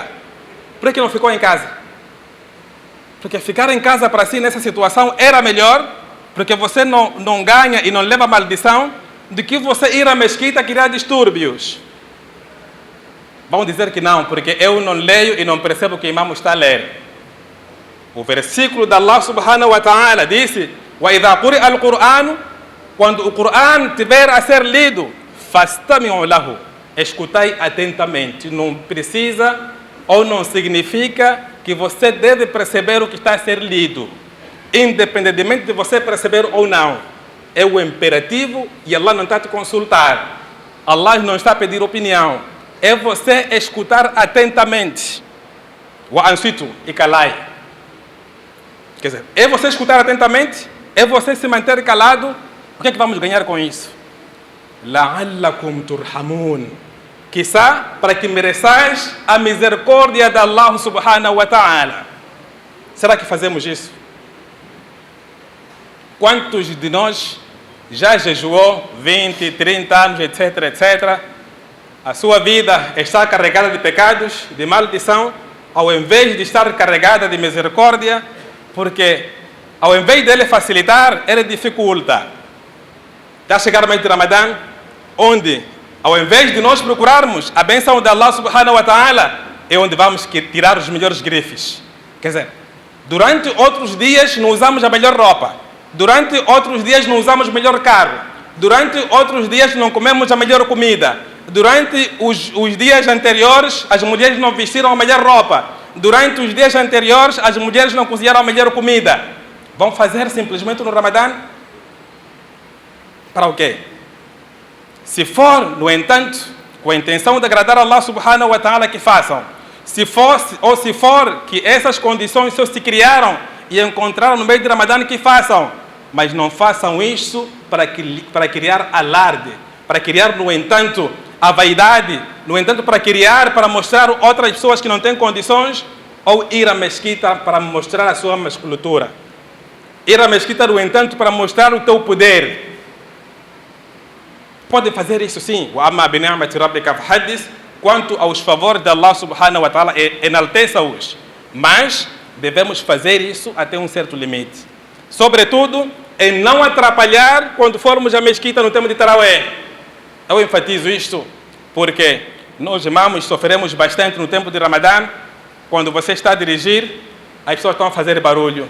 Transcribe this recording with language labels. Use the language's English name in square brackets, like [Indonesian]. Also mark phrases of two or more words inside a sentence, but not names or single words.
[Portuguese] Por que não ficou em casa? Porque ficar em casa para si nessa situação era melhor, porque você não ganha e não leva maldição, do que você ir à mesquita criar distúrbios. Vão dizer que não, porque eu não leio e não percebo o que o imam está a ler. O versículo de Allah [Arabic] سبحانه وتعالى [Portuguese] disse: [Arabic] وَإِذَا قُرِئَ الْقُرْآنُ, [Portuguese] quando o Corão tiver a ser lido, [Arabic] فَاسْتَمِعُوا لَهُ, [Portuguese] escutai atentamente. Não precisa ou não significa que você deve perceber o que está a ser lido, independentemente de você perceber ou não. É o imperativo e Allah não está a te consultar. Allah não está a pedir opinião. É você escutar atentamente. وَأَنصِتُوا, e calai. Quer dizer, é você escutar atentamente, é você se manter calado. O que é que vamos ganhar com isso? [Arabic] لَعَلَّكُمْ تُرْحَمُونَ, [Portuguese] quizá para que mereçais a misericórdia de Allah [Arabic] سبحانه وتعالى. [Portuguese] Será que fazemos isso? Quantos de nós já jejuou 20, 30 anos, etc, etc. A sua vida está carregada de pecados, de maldição, ao invés de estar carregada de misericórdia, porque ao invés dele facilitar, ele dificulta. Está a chegar o mês de Ramadã, onde, ao invés de nós procurarmos a bênção de Allah [Arabic] سبحانه وتعالى, [Portuguese] é onde vamos tirar os melhores grifes. Quer dizer, durante outros dias não usamos a melhor roupa, durante outros dias não usamos o melhor carro, durante outros dias não comemos a melhor comida, durante os dias anteriores as mulheres não vestiram a melhor roupa, durante os dias anteriores as mulheres não cozinharam a melhor comida. Vão fazer simplesmente no Ramadã? Para o quê? Se for, no entanto, com a intenção de agradar a Allah [Arabic] سبحانه وتعالى, [Portuguese] que façam. Se for que essas condições só se criaram e encontraram no meio de Ramadã, que façam. Mas não façam isso para criar alarde, para criar, no entanto, a vaidade, no entanto, para mostrar outras pessoas que não têm condições, ou ir à mesquita para mostrar a sua musculatura. Ir à mesquita, no entanto, para mostrar o teu poder. Pode fazer isso sim. Quanto aos favores de Allah [Arabic] سبحانه وتعالى, [Portuguese] enalteça-os. Mas devemos fazer isso até um certo limite. Sobretudo, em não atrapalhar quando formos à mesquita no tempo de Tarawih. Eu enfatizo isto porque nós, imãs, sofremos bastante no tempo de Ramadã. Quando você está a dirigir, as pessoas estão a fazer barulho.